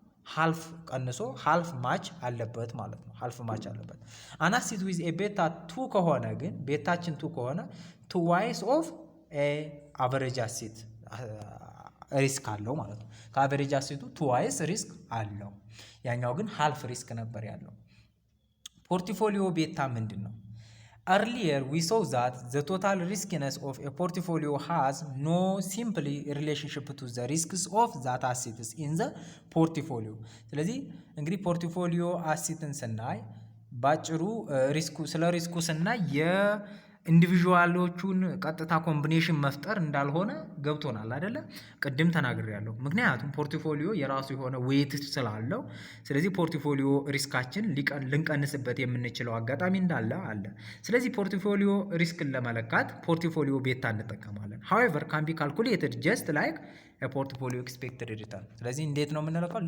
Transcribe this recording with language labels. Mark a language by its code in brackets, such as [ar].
[am] ሃልፍ ቀንሶ ሃልፍ ማች አለበት ማለት ነው። ሃልፍ ማች አለበት። አን አሴት ዊዝ ኤ ቤታ 2 ከሆነ ግን ቤታችን 2 ከሆነ ትዋይስ ኦፍ ኤ አቨሬጅ አሴት ሪስክ አለው ማለት ነው። ከአቨሬጅ አሴቱ ትዋይስ ሪስክ አለው። ያኛው ግን ሃልፍ ሪስክ ነበር ያለው። ፖርትፎሊዮ ቤታ ምንድን ነው? [en] Earlier we saw that the total riskiness of a portfolio has no simply relationship to the risks of that assets in the portfolio. [am] ስለዚህ እንግዲህ ፖርትፎሊዮ አሴትን ስናይ ባጭሩ ሪስኩ ስለ ሪስኩ ስናይ የኢንዲቪዥዋሎቹን ቀጥታ ኮምቢኔሽን መፍጠር እንዳልሆነ ገብቶናል አይደለ? ቅድም ተናግሬያለሁ። ምክንያቱም ፖርትፎሊዮ የራሱ የሆነ ዌይት ስላለው፣ ስለዚህ ፖርትፎሊዮ ሪስካችን ልንቀንስበት የምንችለው አጋጣሚ እንዳለ አለ። ስለዚህ ፖርትፎሊዮ ሪስክን ለመለካት ፖርትፎሊዮ ቤታ እንጠቀማለን። [en] however can be calculated just like a portfolio expected return። [am] ስለዚህ እንዴት ነው የምንለካው?